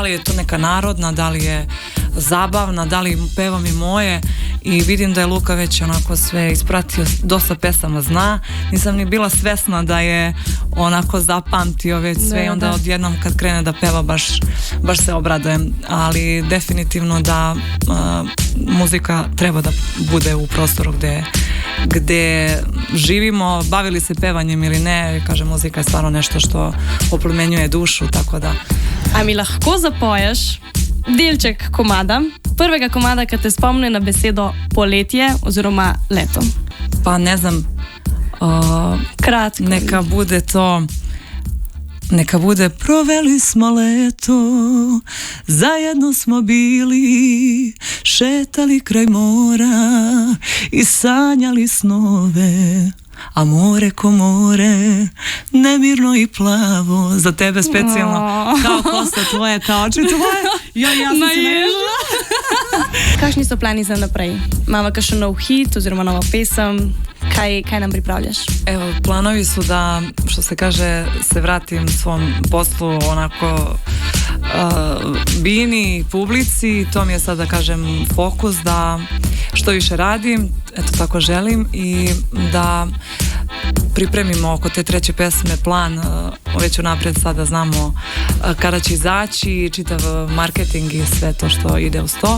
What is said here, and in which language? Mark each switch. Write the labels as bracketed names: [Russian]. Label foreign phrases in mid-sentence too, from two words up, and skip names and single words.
[Serbian] li je to neka narodna, da li je zabavna, da li pevam i moje i vidim da je Luka već onako sve ispratio, dosta pesama zna, nisam ni bila svesna da je onako zapamtio već sve i onda odjednom kad krene da peva baš se obradujem, ali definitivno da muzika treba da bude u prostoru gde živimo, bavili se pevanjem ili ne, kažem, muzika je stvarno nešto što oplemenjuje dušu, tako da. [Slovenian] A mi lahko zapoješ delček komada, prvega komada, ki te spomne na besedo poletje oziroma leto? [Serbian] Pa ne znam, kratko. Neka bude to Neka bude proveli smo leto, zajedno smo bili, šetali kraj mora i sanjali snove. A more ko more, nemirno i plavo. Za tebe specijalno, kao kosa tvoje, kao oči tvoje. Ja sam se naježila. [Slovenian] Kakšni so plani za naprej? Imamo kakšen nov hit oziroma novo pesem? Kaj nam pripravljaš? [Serbian] Evo, planovi su da, što se kaže, se vratim svom poslu onako bini, publici. To mi je sad, da kažem, fokus da što više radim, eto tako želim, i da pripremimo oko te treće pesme plan, već unaprijed sada znamo kada će izaći, čitav marketing i sve to što ide uz to.